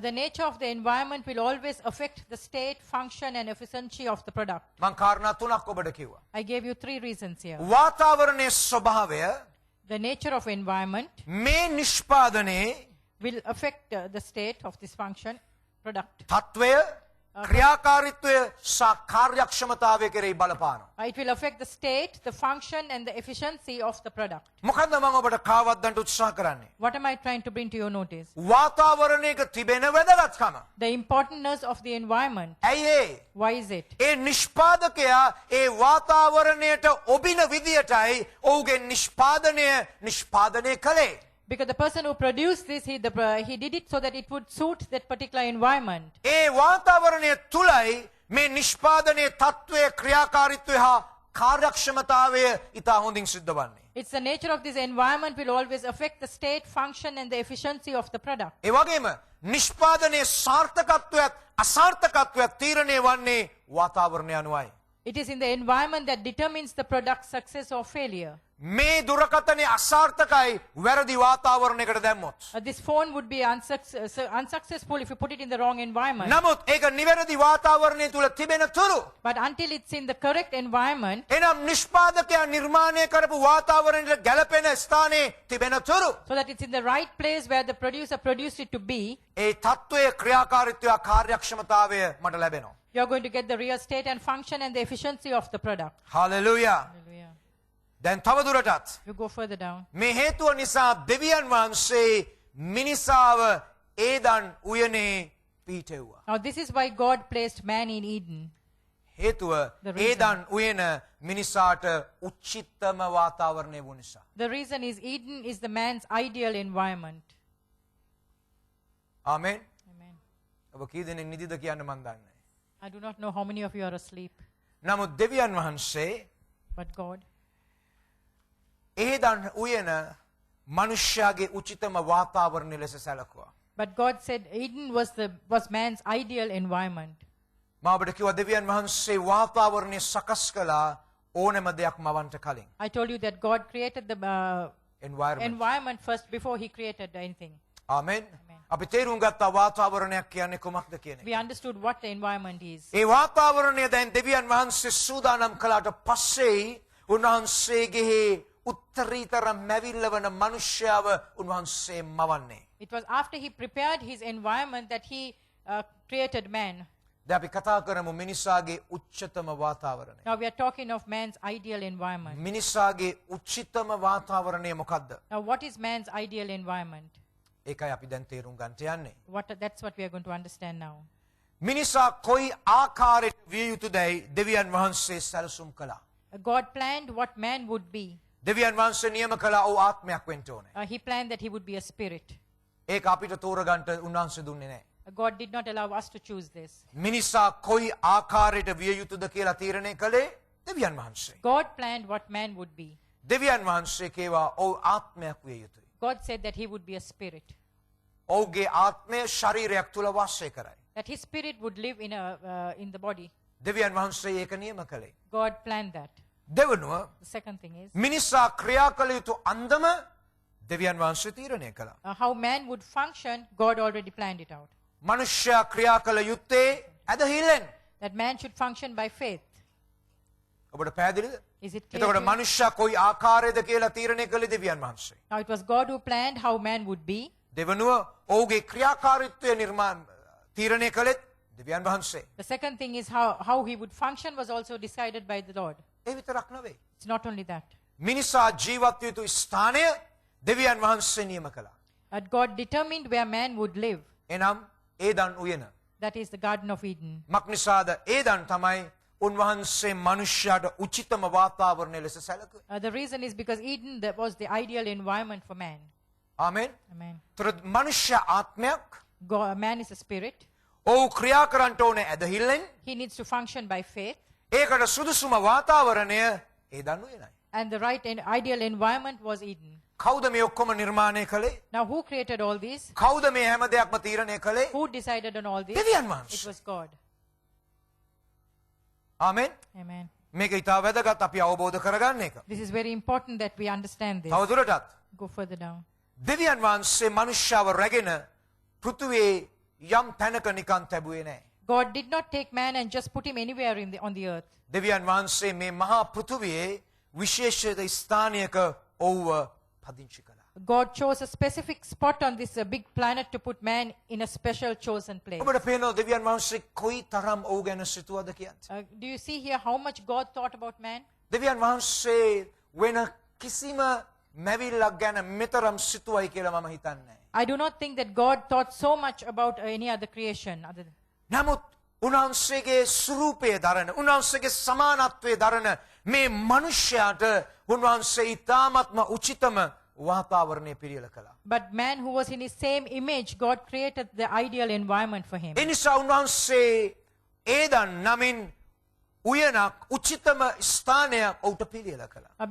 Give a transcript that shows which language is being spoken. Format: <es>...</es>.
<en>The nature of the environment will always affect the state, function and efficiency of the product.</en> <si>මම කාරණා තුනක් ඔබට කිව්වා.</si> <en>I gave you 3 reasons here.</en> <si>වාතාවරණයේ ස්වභාවය</si> <en>The nature of environment</en> <si>මේ නිෂ්පාදනයේ</si> <en>will affect the state of this function, product.</en> <si>තත්වය ක්‍රියාකාරීත්වය සහ කාර්යක්ෂමතාවය කෙරෙහි බලපානවා.</si> <en>It will affect the state, the function and the efficiency of the product.</en> <si>මොකද්ද මම ඔබට කාවද්දන්ට උත්සාහ කරන්නේ?</si> <en>What am I trying to bring to your notice?</en> <si>වාතාවරණයක තිබෙන වැදගත්කම.</si> <en>The importance of the environment.</en> <si>ඇයි ඒ?</si> <en>Why is it?</en> <si>ඒ නිෂ්පාදකයා ඒ වාතාවරණයට ඔබින විදියටයි ඔහුගේ නිෂ්පාදනය කළේ.</si> <en>Because the person who produced this, he did it so that it would suit that particular environment.</en> <si>ඒ වාතාවරණය තුලයි මේ නිෂ්පාදනයේ තත්වයේ ක්‍රියාකාරීත්වය හා කාර්යක්ෂමතාවය ඉතා හොඳින් සිද්ධ වන්නේ.</si> <en>It's the nature of this environment will always affect the state, function and the efficiency of the product.</en> <si>ඒ වගේම නිෂ්පාදනයේ සාර්ථකත්වයත් අසාර්ථකත්වයත් තීරණය වන්නේ වාතාවරණය අනුවයි.</si> <en>It is in the environment that determines the product's success or failure.</en> <si>මේ දුරකථනයේ අසාර්ථකයි වැරදි වාතාවරණයකට දැම්මොත්.</si> <en>This phone would be unsuccessful if you put it in the wrong environment.</en> <si>නමුත් ඒක නිවැරදි වාතාවරණය තුල තිබෙන තුරු</si> <en>But until it's in the correct environment,</en> <si>එනම් නිෂ්පාදකයා නිර්මාණය කරපු වාතාවරණයට ගැලපෙන ස්ථානයේ තිබෙන තුරු</si> <en>so that it's in the right place where the producer produced it to be,</en> <si>ඒ තත්වයේ ක්‍රියාකාරීත්වය කාර්යක්ෂමතාවය මට ලැබෙනවා.</si> <en>you're going to get the real state and function and the efficiency of the product.</en> <si>Hallelujah.</si> <en>Hallelujah.</en> <si>දැන් තවදුරටත්</si> <en>You go further down.</en> <si>මේ හේතුව නිසා දෙවියන් වහන්සේ මිනිසාව ඒදන් උයනේ පීටෙව්වා.</si> <en>Now this is why God placed man in Eden.</en> <si>හේතුව</si> <en>The reason.</en> <si>Eden උයන මිනිසාට උච්චිත්තම වාතාවරණය වූ නිසා.</si> <en>The reason is Eden is the man's ideal environment.</en> <si>Amen.</si> <en>Amen.</en> <si>ඔබ කී දෙනෙක් නිදිද කියන්න මන් දන්නේ නැහැ.</si> <en>I do not know how many of you are asleep,</en> <si>නමුත් දෙවියන් වහන්සේ</si> <en>but God,</en> <si>ඒදන් උයන මනුෂ්‍යයාගේ උචිතම වාතාවරණය ලෙස සැලකුවා.</si> <en>but God said Eden was man's ideal environment.</en> <si>මා ඔබට කිව්වා දෙවියන් වහන්සේ වාතාවරණය සකස් කළා ඕනෑම දෙයක් මවන්ට කලින්.</si> <en>I told you that God created the environment. environment first before he created anything.</en> <si>ආමෙන්. අපි තේරුම් ගත්තා වාතාවරණයක් කියන්නේ කුමක්ද කියන එක.</si> <en>We understood what the environment is.</en> <si>ඒ වාතාවරණය දැන් දෙවියන් වහන්සේ සූදානම් කළාට පස්සේ උන්වහන්සේගේ උත්තරීතර මැවිල්ල වන මනුෂ්‍යව උන්වහන්සේ මවන්නේ.</si> <en>It was after he prepared his environment that he created man.</en> <si>දැන් අපි කතා කරමු මිනිසාගේ උච්චතම වාතාවරණය.</si> <en>Now we are talking of man's ideal environment.</en> <si>මිනිසාගේ උච්චතම වාතාවරණය මොකක්ද?</si> <en>Now what is man's ideal environment?</en> <si>ඒකයි අපි දැන් තේරුම් ගන්නට යන්නේ.</si> <en>That's what we are going to understand now.</en> <si>මිනිසා කොයි ආකාරයට විය යුතුදයි දෙවියන් වහන්සේ සැලසුම් කළා.</si> <en>God planned what man would be.</en> <si>දෙවියන් වහන්සේ නියම කළා ඔව් ආත්මයක් වෙන්න ඕනේ.</si> <en>He planned that he would be a spirit.</en> <si>ඒක අපිට තෝරගන්න උන්වහන්සේ දුන්නේ නැහැ.</si> <en>God did not allow us to choose this.</en> <si>මිනිසා කොයි ආකාරයට විය යුතුද කියලා තීරණය කළේ දෙවියන් වහන්සේ.</si> <en>God planned what man would be.</en> <si>දෙවියන් වහන්සේ කේවා ඔව් ආත්මයක් විය යුතුයි.</si> <en>God said that he would be a spirit.</en> <si>ඔව්ගේ ආත්මය ශරීරයක් තුල වාසය කරයි.</si> <en>That his spirit would live in the body.</en> <si>දෙවියන් වහන්සේ ඒක නියම කළේ.</si> <en>God planned that.</en> <si>දෙවනුව</si> <en>The second thing is</en> <si>මිනිසා ක්‍රියා කළ යුතු අන්දම දෙවියන් වහන්සේ තීරණය කළා.</si> <en>how man would function, God already planned it out.</en> <si>මනුෂ්‍යයා ක්‍රියා කළ යුත්තේ ඇදහිල්ලෙන්.</si> <en>That man should function by faith.</en> <si>ඔබට පැහැදිලිද?</si> <en>Is it clear?</en> <si>එතකොට</si> <en>to you?</en> <si>මනුෂ්‍යයා කොයි ආකාරයේද කියලා තීරණය කළේ දෙවියන් වහන්සේ.</si> <en>Now it was God who planned how man would be.</en> <si>දෙවනුව ඔහුගේ ක්‍රියාකාරීත්වය තීරණය කළෙත් දෙවියන් වහන්සේ.</si> <en>The second thing is how he would function was also decided by the Lord.</en> <si>ඒ විතරක් නෙවෙයි.</si> <en>It's not only that.</en> <si>මිනිසා ජීවත් යුතු ස්ථානය දෙවියන් වහන්සේ නියම කළා.</si> <en>But God determined where man would live.</en> <si>එනම් ඒදන් උයන.</si> <en>That is the Garden of Eden.</en> <si>මක්නිසාද ඒදන් තමයි උන්වහන්සේ මනුෂ්‍යයාට උචිතම වාතාවරණය ලෙස සැලකුවේ.</si> <en>The reason is because Eden that was the ideal environment for man.</en> <si>Amen.</si> <en>Amen.</en> <si>ତොර මනුෂ්‍ය ආත්මයක්</si> <en>Man is a spirit.</en> <si>ඔහු ක්‍රියා කරන්නට ඕනේ ඇදහිල්ලෙන්.</si> <en>He needs to function by faith.</en> <si>ඒකට සුදුසුම වාතාවරණය Eden උයනයි.</si> <en>And the right and ideal environment was Eden.</en> <si>කවුද මේ ඔක්කොම නිර්මාණය කළේ?</si> <en>Now who created all these?</en> <si>කවුද මේ හැම දෙයක්ම තීරණය කළේ?</si> <en>Who decided on all this?</en> <si>දෙවියන්</si> <en>It</en> <si>වහන්සේ.</si> <en>was God.</en> <si>ආමෙන්.</si> <en>Amen.</en> <si>මේක ඉතා වැදගත් අපි අවබෝධ කරගන්න එක.</si> <en>This is very important that we understand this.</en> <si>තවදුරටත්</si> <en>Go further down.</en> <si>දෙවියන් වහන්සේ මනුෂ්‍යව රැගෙන පෘථුවේ යම් තැනක නිකන් තැබුවේ නැහැ.</si> <en>God did not take man and just put him anywhere on the earth.</en> <si>දෙවියන් වහන්සේ මේ මහා පෘථුවියේ විශේෂිත ස්ථානයක ඔව්ව පදිංචි කළා.</si> <en>God chose a specific spot on this big planet to put man in a special chosen place.</en> <si>ඔබට පේනවා දෙවියන් වහන්සේ කොයි තරම් ඔව් ගැන සිතුවද කියන්නේ.</si> <en>Do you see here how much God thought about man?</en> <si>දෙවියන් වහන්සේ වෙන කිසිම මැවිල්ලක් ගැන මෙතරම් සිතුවයි කියලා මම හිතන්නේ නැහැ.</si> <en>I do not think that God thought so much about any other creation.</en> <si>නමුත් උන්වහන්සේගේ ස්වරූපය දරන උන්වහන්සේගේ සමානත්වයේ දරන මේ මනුෂ්‍යයාට උන්වහන්සේ ඊ타ත්ම උචිතම වාතාවරණය පිළියෙල කළා.</si> <en>But man who was in his same image, God created the ideal environment for him.</en> <si>ඒ නිසා උන්වහන්සේ ඒදන් නමින් උයනක් උචිතම ස්ථානයක් ඔහුට පිළියෙල කළා.</si>